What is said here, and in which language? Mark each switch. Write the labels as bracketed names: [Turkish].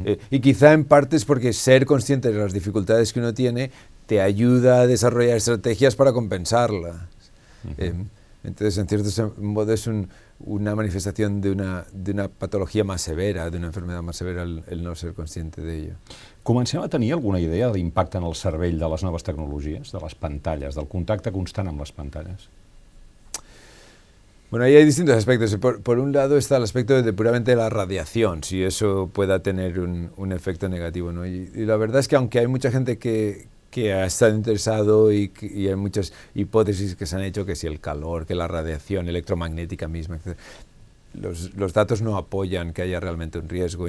[Spanish] Y quizá en parte es porque ser consciente de las dificultades que uno tiene te ayuda a desarrollar estrategias para compensarlas. Entonces, en cierto modo, es una manifestación de una patología más severa, de una enfermedad más severa, el no ser consciente de ello. [Catalan] Comencem a tenir alguna idea de l'impacte en el cervell de les noves tecnologies, de les pantalles, del contacte constant amb les pantalles? [Spanish] Bueno, ahí hay distintos aspectos. Por un lado está el aspecto de puramente de la radiación, si eso pueda tener un efecto negativo, ¿no? Y la verdad es que aunque hay mucha gente que ha estado interesado y hay muchas hipótesis que se han hecho, que si el calor, que la radiación electromagnética misma, etc., los datos no apoyan que haya realmente un riesgo.